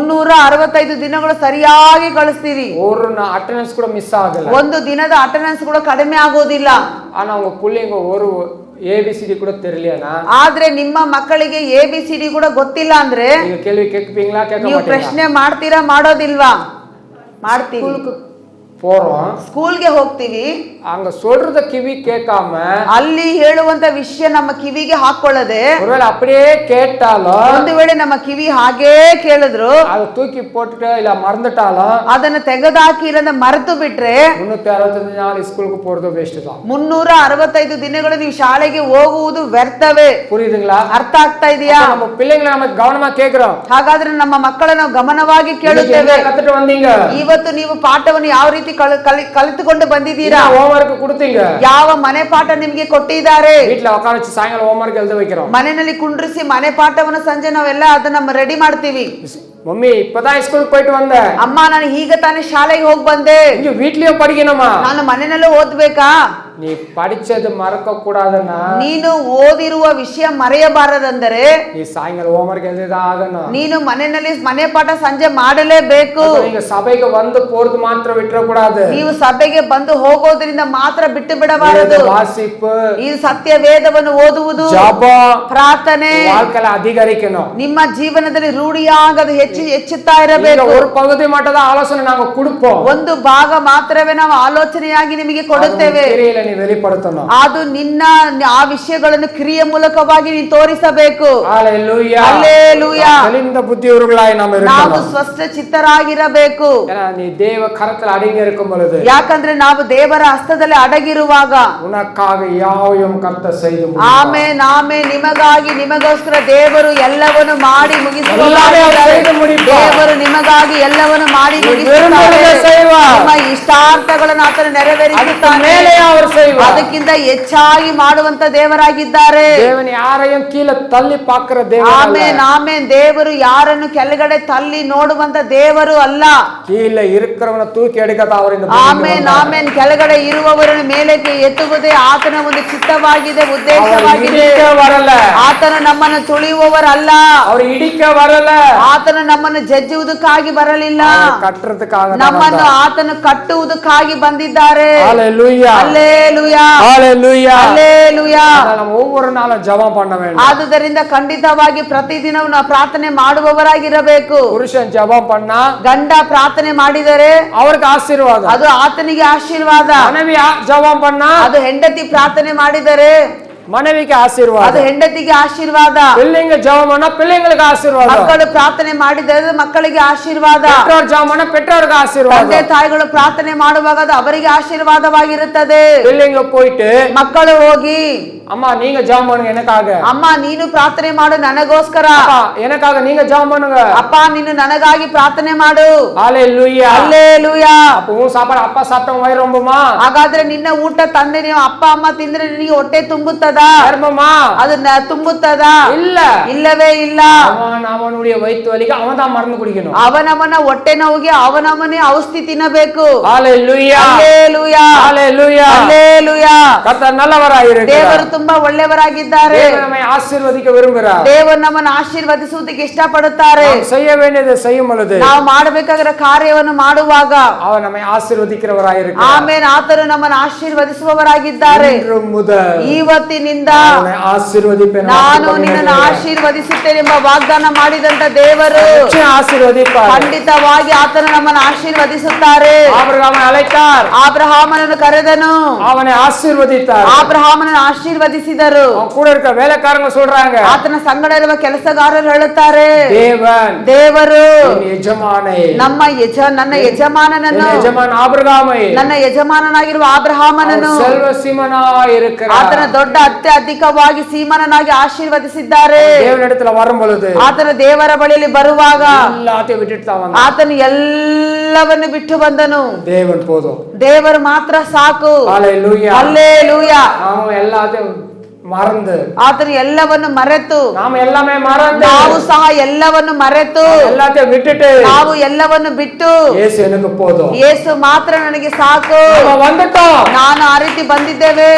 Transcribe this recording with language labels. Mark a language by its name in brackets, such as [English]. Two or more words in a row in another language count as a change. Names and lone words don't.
[Kannada] 365 ದಿನಗಳು ಸರಿಯಾಗಿ ಕಳಿಸ್ತೀರಿ. [Tamil] ஒரு அட்டெண்டன்ஸ் கூட மிஸ் ஆகல, [Kannada] ಒಂದು ದಿನದ ಅಟೆಂಡೆನ್ಸ್ ಕೂಡ ಕಡಿಮೆ ಆಗೋದಿಲ್ಲ. [Tamil] ஆனா உங்க பிள்ளைங்க ஒரு ABCD கூட தெரியலையா? [Kannada] ಆದ್ರೆ ನಿಮ್ಮ ಮಕ್ಕಳಿಗೆ ABCD ಕೂಡ ಗೊತ್ತಿಲ್ಲ ಅಂದ್ರೆ [Tamil] நீங்க கேள்வி கேட்பீங்களா? கேட்க [Kannada] ನೀವು [Tamil] மாட்டீங்களா? [Kannada] ಪ್ರಶ್ನೆ ಮಾಡ್ತೀರಾ ಮಾಡೋದಿಲ್ವಾ? ಮಾಡ್ತೀವಿ. [Tamil] போறோம், [Kannada] ಸ್ಕೂಲ್ಗೆ ಹೋಗ್ತೀವಿ, [Tamil] அங்க சொல்றத கிவி கேட்காம [Kannada] ಅಲ್ಲಿ ಹೇಳುವಂತ ವಿಷಯ ನಮ್ಮ ಕಿವಿಗೆ ಹಾಕೊಳ್ಳದೆ, [Tamil] ஒருவேளை அப்படியே கேட்டாலும், [Kannada] ಒಂದು ವೇಳೆ ನಮ್ಮ ಕಿವಿ ಹಾಗೇ ಕೇಳಿದ್ರು [Tamil] அதை தூக்கி போட்டுட்டு இல்ல மறந்துட்டாலும், [Kannada] ಅದನ್ನ ತೆಗೆದಾಕಿ ಇಲ್ಲ ಮರೆತು ಬಿಟ್ರೆ [Tamil] 365 நாள் ஸ்கூலுக்கு போறது வேஸ்ட் தான். [Kannada] 365 ದಿನಗಳು ನೀವು ಶಾಲೆಗೆ ಹೋಗುವುದು ವ್ಯರ್ಥವೇ. [Tamil] புரியுதுங்களா? [Kannada] ಅರ್ಥ ಆಗ್ತಾ ಇದೆಯಾ? [Tamil] நம்ம பிள்ளைங்களை நம்ம கவனமா கேக்குறோம். [Kannada] ಹಾಗಾದ್ರೆ ನಮ್ಮ ಮಕ್ಕಳನ್ನು ಗಮನವಾಗಿ ಕೇಳುತ್ತೇವೆ. [Tamil] கத்துட்டு வந்தீங்க, [Kannada] ಇವತ್ತು ನೀವು ಪಾಠವನ್ನು ಯಾವ ರೀತಿ ಕಲಿತುಕೊಂಡು ಬಂದಿದ್ದೀರಾ? [Tamil] ಹೋಮ್ವರ್ಕ್ கொடுத்தீங்க, [Kannada] ಯಾವ ಮನೆ ಪಾಠ ನಿಮ್ಗೆ ಕೊಟ್ಟಿದ್ದಾರೆ? [Tamil] வீட்ல உட்கார வச்சு சாயங்காலம் ಹೋಮ್ವರ್ಕ್ எழுத வைக்கிறோம். [Kannada] ಮನೆಯಲ್ಲಿ ಕುಂಡ್ರಿಸಿ ಮನೆ ಪಾಠವನ್ನು ಸಂಜೆ ನಾವೆಲ್ಲ ಅದನ್ನ ರೆಡಿ ಮಾಡ್ತೀವಿ. [Tamil] மம்மி இப்பதான் ஸ்கூலுக்கு போயிட்டு வந்தேன், [Kannada] ಅಮ್ಮ ನಾನು ಈಗ ತಾನೇ ಶಾಲೆಗೆ ಹೋಗಿ ಬಂದೆ, [Tamil] இங்க வீட்லயே படிக்கணுமா? [Kannada] ನಾನು ಮನೆಯಲ್ಲೇ ಓದ್ಬೇಕಾ? [Tamil] நீ படிச்சது மறக்க கூடாதுன்னா, [Kannada] ನೀನು ಓದಿರುವ ವಿಷಯ ಮರೆಯಬಾರದಂದರೆ [Tamil] நீ சாயங்காலம் ಹೋಮ್ವರ್ಕ್ எழுதிதான் ஆகணும். [Kannada] ನೀನು ಮನೆಯಲ್ಲಿ ಮನೆ ಪಾಠ ಸಂಜೆ ಮಾಡಲೇಬೇಕು. [Tamil] நீங்க சபைக்கு வந்து போறது மாத்திரம் விட்டுற கூடாது. [Kannada] ನೀವು ಸಭೆಗೆ ಬಂದು ಹೋಗೋದ್ರಿಂದ ಮಾತ್ರ ಬಿಟ್ಟು ಬಿಡಬಾರದು. [Tamil] வாசிப்பு, [Kannada] ಈ ಸತ್ಯ ವೇದವನ್ನು ಓದುವುದು, [Tamil] ஜெபம், [Kannada] ಪ್ರಾರ್ಥನೆ [Tamil] வாழ்க்கையில அதிகரிக்கணும். [Kannada] ನಿಮ್ಮ ಜೀವನದಲ್ಲಿ ರೂಢಿಯಾಗದು ಹೆಚ್ಚುತ್ತಾ ಇರಬೇಕು. [Tamil] ஒரு பகுதி மட்டும் தான் ஆலோசனை நாங்க கொடுப்போம், [Kannada] ಒಂದು ಭಾಗ ಮಾತ್ರವೇ ನಾವು ಆಲೋಚನೆಯಾಗಿ ನಿಮಗೆ ಕೊಡುತ್ತೇವೆ. [Tamil] நீ வெளிப்படுத்தணும். [Kannada] ಅದು ನಿನ್ನ ಆ ವಿಷಯಗಳನ್ನು ಕ್ರಿಯೆ ಮೂಲಕವಾಗಿ ನೀನು ತೋರಿಸಬೇಕು. [Tamil] ஹalleluya, ஹalleluya. தெளிந்த புத்தியுள்ளவர்களாய் நாம் [Kannada] ನಾವು [Tamil] இருக்கணும். [Kannada] ಸ್ಪಷ್ಟ ಚಿತ್ತರಾಗಿರಬೇಕು. [Tamil] ஏன்னா நீ தேவ கரத்துல அடங்கி இருக்கும் பொழுது, [Kannada] ಯಾಕಂದ್ರೆ ನಾವು ದೇವರ ಹಸ್ತದಲ್ಲಿ ಅಡಗಿರುವಾಗ [Tamil] உனக்காக யாவையும் கர்த்தர் செய்து முடிப்பார். [Kannada] ಆಮೆನ್, ಆಮೆನ್. ನಿಮಗಾಗಿ ನಿಮಗೋಸ್ಕರ ದೇವರು ಎಲ್ಲವನ್ನು ಮಾಡಿ ಮುಗಿಸುತ್ತಾರೆ. ದೇವರು ನಿಮಗಾಗಿ ಎಲ್ಲವನ್ನು ಮಾಡಿ ಮುಗಿಸುತ್ತಾರೆ. ನಿಮ್ಮ ಇಷ್ಟಾರ್ಥಗಳನ್ನು ಆತನು ನೆರವೇರಿಸುತ್ತಾನೆ. [Tamil] அவர் செய்வார். [Kannada] ಅದಕ್ಕಿಂತ ಹೆಚ್ಚಾಗಿ ಮಾಡುವಂತ ದೇವರಾಗಿದ್ದಾರೆ. [Tamil] தேவன் யாரையும் கீழே தள்ளி பார்க்கிற தேவன் அல்ல. [Kannada] ಆಮೆನ್ ಆಮೆನ್. ದೇವರು ಯಾರನ್ನು ಕೆಳಗಡೆ ತಳ್ಳಿ ನೋಡುವಂತ ದೇವರು ಅಲ್ಲ. [Tamil] கீழே இருக்கிறவனை தூக்கி எடுக்கத்தான் அவர் இந்த [Kannada] ಆಮೆನ್ ಆಮೆನ್. ಕೆಳಗಡೆ ಇರುವವರನ್ನು ಮೇಲಕ್ಕೆ ಎತ್ತುವುದೇ ಆತನ ಒಂದು ಚಿತ್ತವಾಗಿದೆ, ಉದ್ದೇಶವಾಗಿದೆ. [Tamil] வரல. [Kannada] ಆತನು ನಮ್ಮನ್ನು ತುಳಿಯುವವರಲ್ಲ. [Tamil] அவர் இடிக்க வரல. [Kannada] ಆತನು ನಮ್ಮನ್ನು ಜಜ್ಜುವುದಕ್ಕಾಗಿ ಬರಲಿಲ್ಲ, [Tamil] கட்டுறதுக்காக [Kannada] ನಮ್ಮನ್ನು ಆತನು ಕಟ್ಟುವುದಕ್ಕಾಗಿ ಬಂದಿದ್ದಾರೆ. [Tamil] ஹalleluya [Kannada] ಹಲ್ಲೆಲೂಯಾ [Tamil] ஹalleluya [Kannada] ಹಲ್ಲೆಲೂಯಾ. [Tamil] நம்ம ஒவ்வொரு நாளும் ஜெபம் பண்ண வேண்டும். [Kannada] ಆದುದರಿಂದ ಖಂಡಿತವಾಗಿ ಪ್ರತಿದಿನವೂ ನಾವು ಪ್ರಾರ್ಥನೆ ಮಾಡುವವರಾಗಿರಬೇಕು. [Tamil] புருஷன் ஜெபம் பண்ணா [Kannada] ಗಂಡ ಪ್ರಾರ್ಥನೆ ಮಾಡಿದರೆ [Tamil] அவருக்கு ஆசீர்வாதம். [Kannada] ಅದು ಆತನಿಗೆ ಆಶೀರ್ವಾದ. [Tamil] மனைவி ஜெபம் பண்ணா [Kannada] ಅದು ಹೆಂಡತಿ ಪ್ರಾರ್ಥನೆ ಮಾಡಿದರೆ [Tamil] மனைவிக்கு [Kannada] ಅದು [Tamil] ஆசீர்வாதம். [Kannada] ಹೆಂಡತಿಗೆ ಆಶೀರ್ವಾದ. [Tamil] பிள்ளைங்க ஜெபம் பண்ணா பிள்ளைங்களுக்கு ஆசீர்வாதம். [Kannada] ಮಕ್ಕಳು ಪ್ರಾರ್ಥನೆ ಮಾಡಿದರೆ ಮಕ್ಕಳಿಗೆ ಆಶೀರ್ವಾದ. [Tamil] பெற்றோர் ஜெபம் பண்ணா பெற்றோருக்கு [Kannada] ತಂದೆ [Tamil] ஆசீர்வாதம். [Kannada] ತಾಯಿಗಳು ಪ್ರಾರ್ಥನೆ ಮಾಡುವಾಗ ಅದು ಅವರಿಗೆ ಆಶೀರ್ವಾದವಾಗಿರುತ್ತದೆ. [Tamil] பிள்ளைங்க போயிட்டு [Kannada] ಮಕ್ಕಳು ಹೋಗಿ [Tamil] அம்மா நீங்க ஜெபம் பண்ணுங்க எனக்காக, [Kannada] ಅಮ್ಮ ನೀನು ಪ್ರಾರ್ಥನೆ ಮಾಡು ನನಗೋಸ್ಕರ, [Tamil] அப்பா எனக்காக நீங்க ஜெபம் பண்ணுங்க, [Kannada] ಅಪ್ಪ ನೀನು ನನಗಾಗಿ ಪ್ರಾರ್ಥನೆ ಮಾಡು. [Tamil] ஹalleluya. [Kannada] ಹಲ್ಲೆಲೂಯಾ. [Tamil] அப்போ உன் சாப்பாடு அப்பா சாப்பிட்ட வயிறு ரொம்புமா? [Kannada] ಹಾಗಾದ್ರೆ ನಿನ್ನ ಊಟ ತಂದೆ ನೀವು ಅಪ್ಪ ಅಮ್ಮ ತಿಂದ್ರೆ ನಿನಗೆ ಹೊಟ್ಟೆ ತುಂಬುತ್ತದಾ? [Tamil] கர்ப்பமா? [Kannada] ಅದು ತುಂಬುತ್ತದಾ? [Tamil] இல்ல. [Kannada] ಇಲ್ಲವೇ ಇಲ್ಲ. [Tamil] அவனுடைய வயிற்று வலிக்கு அவன் தான் மருந்து குடிக்கணும். [Kannada] ಅವನವನ ಹೊಟ್ಟೆ ನೋವಿಗೆ ಅವನವನೇ ಔಷಧಿ ತಿನ್ನಬೇಕು. [Tamil] ஹalleluya [Kannada] ಹಲ್ಲೆಲೂಯಾ [Tamil] ஹalleluya. [Kannada] ಹಲ್ಲೆಲೂಯಾ. [Tamil] கர்த்தர் நல்லவராயிருக்கிறார். [Kannada] ದೇವರು ತುಂಬಾ ಒಳ್ಳೆಯವರಾಗಿದ್ದಾರೆ. [Tamil] தேவன் நம்மை ஆசீர்வதிக்க விரும்புகிறார். [Kannada] ದೇವರು ನಮ್ಮನ್ನು ಆಶೀರ್ವದಿಸುವುದಕ್ಕೆ ಇಷ್ಟಪಡುತ್ತಾರೆ. [Tamil] நாம் செய்ய வேண்டியதை செய்யும் பொழுது [Kannada] ನಾವು ಮಾಡಬೇಕಾಗಿರೋ ಕಾರ್ಯವನ್ನು ಮಾಡುವಾಗ [Tamil] அவர் நம்மை ஆசீர்வதிக்கிறவராயிருக்கிறார். [Kannada] ಆಮೇಲೆ ಆತನು ನಮ್ಮನ್ನು ಆಶೀರ್ವದಿಸುವವರಾಗಿದ್ದಾರೆ. [Tamil] இன்று முதல் [Kannada] ಇವತ್ತಿನಿಂದ [Tamil] அவனை ஆசீர்வதிப்பேன். [Kannada] ನಾನು ನಿನ್ನನ್ನು ಆಶೀರ್ವದಿಸುತ್ತೇನೆ ಎಂಬ ವಾಗ್ದಾನ ಮಾಡಿದಂತ ದೇವರು [Tamil] நிச்சயம் ஆசீர்வதிப்பார். [Kannada] ಖಂಡಿತವಾಗಿ ಆತನು ನಮ್ಮನ್ನು ಆಶೀರ್ವದಿಸುತ್ತಾರೆ. [Tamil] ஆபிரகாமை அழைத்தார், [Kannada] ಆಬ್ರಹಾಮನನ್ನು ಕರೆದನು, [Tamil] அவனை ஆசீர்வதித்தார். [Kannada] ಆಬ್ರಹಾಮನನ್ನು ಆಶೀರ್ವದಿಸಿದರು. [Tamil] அவன் கூட இருக்க வேலைக்காரங்க சொல்றாங்க, [Kannada] ಆತನ ಸಂಗಡ ಇರುವ ಕೆಲಸಗಾರರು ಹೇಳುತ್ತಾರೆ, [Tamil] தேவன் [Kannada] ದೇವರು [Tamil] என் எஜமானை, [Kannada] ನನ್ನ ಯಜಮಾನನನ್ನು, [Tamil] என் எஜமான் ஆபிரகாமை [Kannada] ನನ್ನ ಯಜಮಾನನಾಗಿರುವ ಆಬ್ರಹಾಮನನ್ನು [Tamil] செல்வ சீமனாய் இருக்கிறார். [Kannada] ಆತನ ದೊಡ್ಡ ಅತ್ಯಧಿಕವಾಗಿ ಸೀಮನನಾಗಿ ಆಶೀರ್ವದಿಸಿದ್ದಾರೆ. [Tamil] தேவனிடத்துல வரும் பொழுது [Kannada] ಆತನ ದೇವರ ಬಳಿಯಲ್ಲಿ ಬರುವಾಗ [Tamil] எல்லாத்தையும் விட்டுட்டு தான் வந்தான். [Kannada] ಆತನು ಎಲ್ಲವನ್ನು ಬಿಟ್ಟು ಬಂದನು. [Tamil] தேவன் போதும். [Kannada] ದೇವರು ಮಾತ್ರ ಸಾಕು. [Tamil] ஹalleluya. [Kannada] ಹಲ್ಲೆಲೂಯಾ. [Tamil] நாம எல்லாத்தையும் மறந்து, [Kannada] ಆತನು ಎಲ್ಲವನ್ನು ಮರೆತು, [Tamil] நாம எல்லாமே மறந்து, [Kannada] ನಾವು ಸಹ ಎಲ್ಲವನ್ನು ಮರೆತು, [Tamil] எல்லாத்தையும் விட்டுட்டு [Kannada] ನಾವು ಎಲ್ಲವನ್ನು ಬಿಟ್ಟು [Tamil] இயேசு எனக்கு போதும், [Kannada] ಯೇಸು ಮಾತ್ರ ನನಗೆ ಸಾಕು, [Tamil] நாம வந்துட்டோம். [Kannada] ನಾನು ಆ ರೀತಿ ಬಂದಿದ್ದೇವೆ.